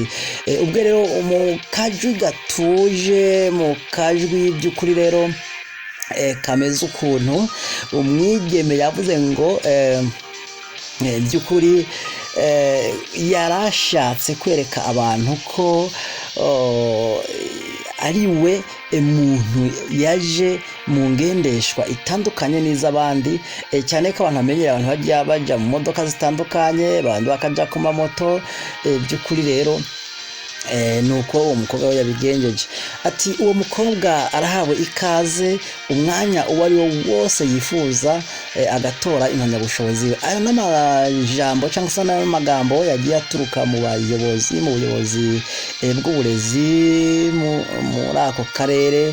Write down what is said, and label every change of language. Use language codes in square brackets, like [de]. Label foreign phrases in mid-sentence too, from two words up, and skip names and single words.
[rw] Ubwo rero mu kajwi gatuje, mu kajwi by'ukuri rero kameze ukuntu, umwigeme yavuze ngo by'ukuri yarashatse kwereka abantu ko ari we muntu yaje mu ngendeshwa itandukanye n'iz'abandi, cyane ko abantu bamenyera abantu bajya mu modoka zitandukanye, abantu bakaja ku mamoto. By'ukuri rero nuko uwo mukobwa we yabigenjeje. Ati uwo mukobwa arahawe ikaze umwanya uwo ari wo wose yifuza agatora impamyabushobozi. Ayo n'amajambo cyangwa se n'amagambo yagiye aturuka mu buyobozi bw'uburezi muri ako karere.